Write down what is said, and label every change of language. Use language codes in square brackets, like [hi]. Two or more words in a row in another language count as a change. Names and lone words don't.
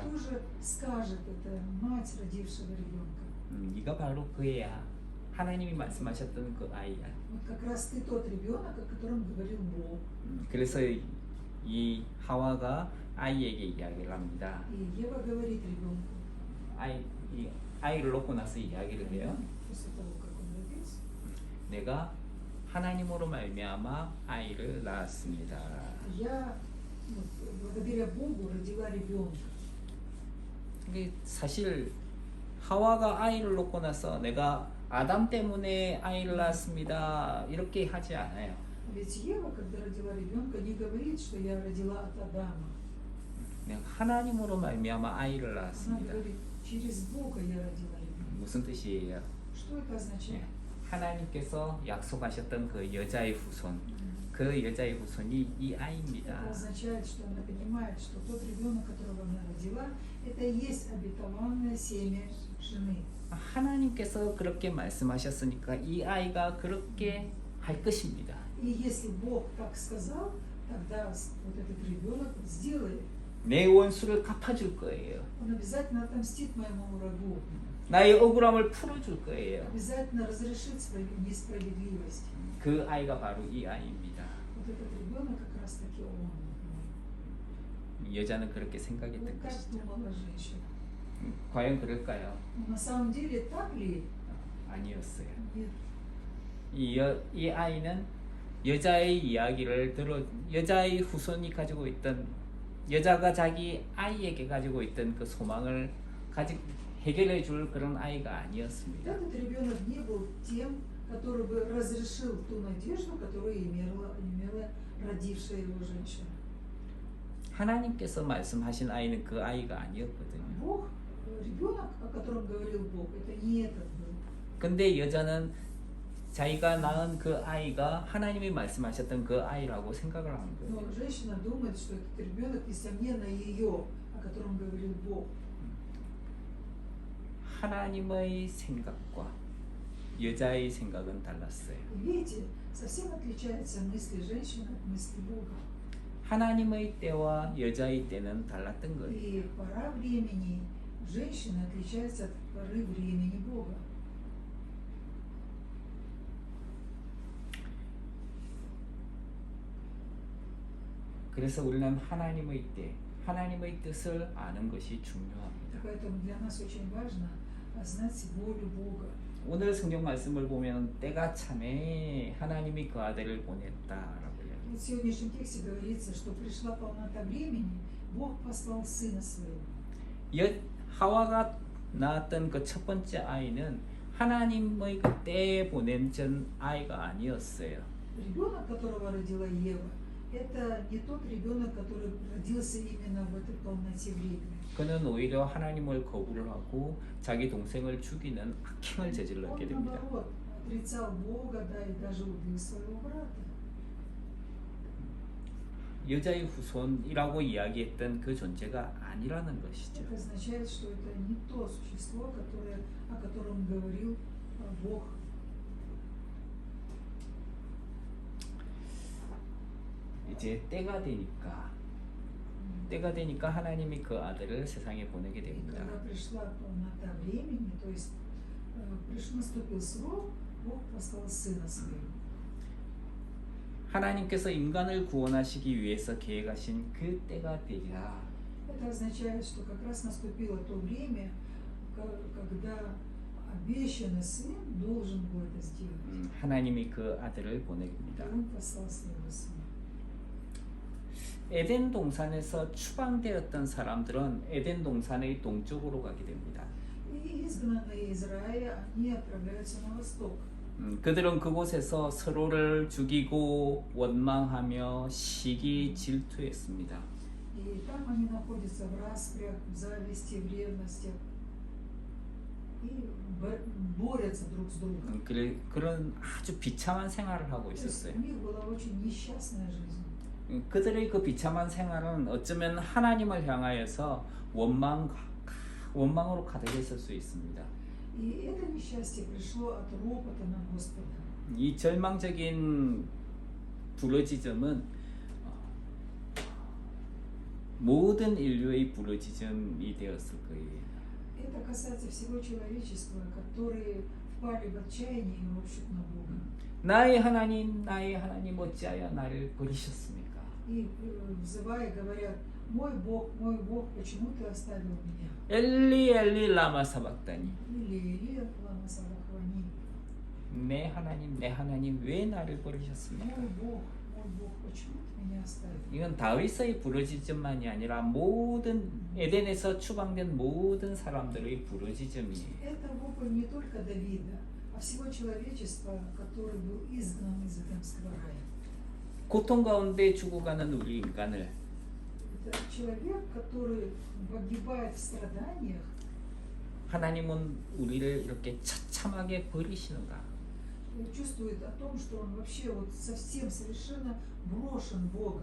[ru] Что же скажет эта мать родившего ребенка? [ko] 네가 바로 그 애야. 하나님이 말씀하셨던 그 아이야. [ru] Вот как раз ты тот ребенок, о котором говорил Бог. [ko] 그래서 이 하와가 아이에게 이야기를 합니다. [ru] И Ева говорит ребенку, [ko] 이 아이를 놓고 나서 이야기를 해요. [ru] после того, как он родился, [ko] 내가 하나님으로 말미암아 아이를 낳았습니다. [ru] я вот, благодаря Богу родила ребенка. [ko] 이게 사실 하와가 아이를 놓고 나서 내가 아담 때문에 아이를 낳았습니다. 이렇게 하지 않아요. [ru] Ведь Ева, когда родила ребенка, не говорит, что я родила от Адама. [ko] 내가 하나님으로 말미암아 아이를 [ru] Она [ko] 낳았습니다. [ru] говорит, через Бога я родила ребенка. [ko] 무슨 뜻이에요? [ru] Что это означает? [ko] 하나님께서 약속하셨던 그 여자의 후손, 그 여자의 후손이 이 아이입니다. [ru] Это означает, что она понимает, что тот ребенок, которого она родила, это и есть обетованное семя жены. [ko] 하나님께서 그렇게 말씀하셨으니까 이 아이가 그렇게 할 것입니다. [ru] И если Бог так сказал, тогда вот этот ребенок сделает. [ko] 내 원수를 갚아줄 거예요. [ru] Он обязательно отомстит моему врагу. [ko] 나의 억울함을 풀어줄 거예요. [ru] Обязательно разрешит несправедливость. [ko] 그 아이가 바로 이 아이입니다. [ru] Вот этот ребенок как раз таки он. [ko] 여자는 그렇게 생각했던 [ru] Вот как [ko] 것이죠. [ru] думала женщина. [ko] 과연 그럴까요? [ru] Но на самом деле так ли? [ko] 아니었어요. [ru] Нет. [ko] 이 아이는 여자의 이야기를 여자의 후손이 가지고 있던 여자가 자기 아이에게 가지고 있던 그 소망을 해결해 줄 그런 아이가 아니었습니다. [ru] Этот ребенок не был тем, который бы разрешил ту надежду, которую имела родившая его женщина. [ko] 하나님께서 말씀하신 아이는 그 아이가 아니었거든요. [ru] Бог, ребенок, о котором говорил Бог, это не этот был. [ko] 근데 여자는 자기가 낳은 그 아이가 하나님이 말씀하셨던 그 아이라고 생각을 한 거예요. [ru] Но женщина думает, что этот ребенок, несомненно, ее, о котором говорил Бог. [ko] 하나님의 생각과 여자의 생각은 달랐어요. [ru] И видите, совсем отличаются мысли женщины от мысли Бога. [ko] 하나님의 때와 여자의 때는 달랐던 거예요. [ru] И пора времени женщины отличается от поры времени Бога. [ko] 그래서 우리는 하나님의 때, 하나님의 뜻을 아는 것이 중요합니다. [ru] Поэтому для нас очень важно знать волю Бога. [ko] 오늘 성경 말씀을 보면 때가 참에 하나님이 그 아들을 보냈다라고 이야기해요. [ru] В сегодняшнем тексте говорится, что пришла полнота времени, Бог послал Сына Своего. [ko] 하와가 낳았던 그 첫 번째 아이는 하나님의 그 때에 보낸 전 아이가 아니었어요. [ru] Ребенок, которого родила Ева, это не тот ребенок, который родился именно в этой полноте времени. [ko] 그는 오히려 하나님을 거부를 하고 자기 동생을 죽이는 악행을 저질렀게 [ru] Он, [ko] 됩니다. [ru] наоборот, отрицал Бога, да, и даже убил своего брата. [ko] 여자의 후손이라고 이야기했던 그 존재가 아니라는 것이죠. [ru] Это означает, что это не то существо, о котором говорил Бог. [ko] 이제 때가 되니까 하나님이 그 아들을 세상에 보내게 [ru] И [ko] 됩니다. [ru] когда пришла полнота времени, то есть наступил срок, Бог послал Сына Своего. [ko] 하나님께서 인간을 구원하시기 위해서 계획하신 그 때가 되리라. [ru] Это означает, что как раз наступило то время, когда обещанный Сын должен был это сделать. [ko] 하나님이 그 아들을 [ru] И [ko] 보냅니다. [ru] Он послал Своего Сына. [ko] 에덴 동산에서 추방되었던 사람들은 에덴 동산의 동쪽으로 가게 됩니다. [ru] И изгнанные из рая, они отправляются на восток. [ko] 그들은 그곳에서 서로를 죽이고 원망하며 시기 질투했습니다. [ru] И там они находятся в распрях, в зависти, в ревности. И борются друг с другом. [ko] 그런 아주 비참한 생활을 하고 [ru] То есть [ko] 있었어요. [ru] у них была очень несчастная жизнь. [ko] 그들의 그 비참한 생활은 어쩌면 하나님을 향하여서 원망으로 가득했을 수 있습니다. [ru] И это несчастье пришло от ропота на Господа. [ko] 이 절망적인 부르짖음은 모든 인류의 부르짖음이 되었을 거예요. [ru] Это касается всего человечества, которые впали в отчаяние и ропщут на Бога. [ko] 나의 하나님 어찌하여 나를 버리셨습니까? [ru] И взывая, говорят: мой Бог, почему ты оставил меня? [ko] 엘리 엘리 라마 사박다니. [ru] Или лама сабахвани. [ko] 내 하나님 왜 나를 버리셨습니까? [ru] Мой Бог, почему ты меня оставил? [ko] 이건 다윗의 부르짖음만이 아니라 모든 에덴에서 추방된 모든 사람들의 부르짖음이에요. [ru] Это вопль не только Давида, а всего человечества, который был изгнан из Эдемского рая. [ko] 고통 가운데 죽어가는 우리 인간을 [ru] Это человек, который погибает в страданиях. [ko] 하나님은 우리를 이렇게 처참하게 버리시는가? [ru] Чувствует о том, что он вообще вот совсем совершенно брошен Богом.